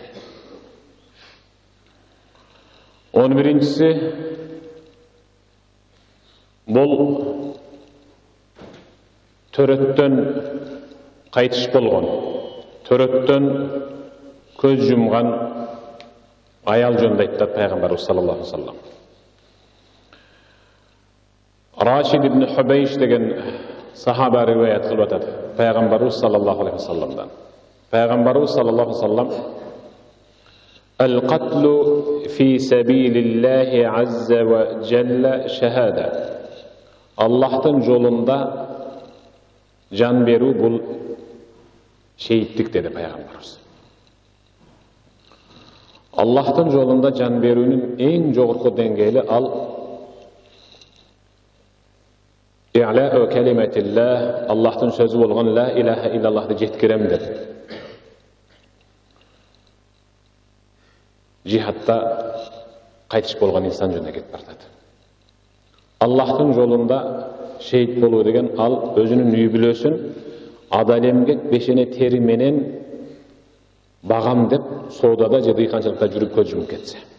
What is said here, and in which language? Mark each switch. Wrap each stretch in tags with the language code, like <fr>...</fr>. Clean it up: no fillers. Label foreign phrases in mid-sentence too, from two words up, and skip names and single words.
<ky>11-си бул төрөттөн кайтыш болгон, төрөттөн көз жумган аял жөнүндө айтты пайгамбарыбыз</ky> <ar>صلى الله عليه وسلم.</ar> <ky>Рашид ибн Хубейш деген сахаба риваят кылып атат пайгамбарыбыз</ky> <ar>صلى الله عليه وسلم. Пайгамбарыбыз صلى الله عليه وسلم: "القتل في سبيل الله عز وجل شهادة."</ar> <ky>Аллахтын жолунда жан берүү бул шейиттик деди пайгамбарыбыз. Аллахтын жолунда жан берүүнүн эң жогорку деңгээли ал</ky> <ar>إعلاء كلمة الله,</ar> <ky>Аллахтын сөзү болгон</ky> <ar>لا إله إلا الله</ar> <ky>жеткирем деп. Жихадта кайтыш болгон инсан жөнүндө кетип бартат. Аллахтын жолунда шейит болуу деген ал өзүнүн үй бүлөсүн адал эмгек бешене тери менен багам деп соодада же дыйканчылыкта жүрүп көз жумуп кетсе.</ky>